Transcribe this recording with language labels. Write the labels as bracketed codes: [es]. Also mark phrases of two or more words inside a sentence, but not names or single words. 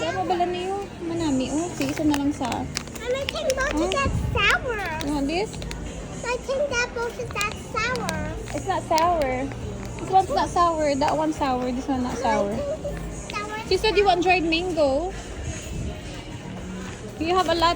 [hil] bala niyo. Manami, oh. Sige, isa na lang sa... [en] And I think both of that's sour. You want this? I think that both of that's sour. It's not sour. This one's not sour. That one's sour. This one not sour. Sour. She said you want dried mango. You have a lot.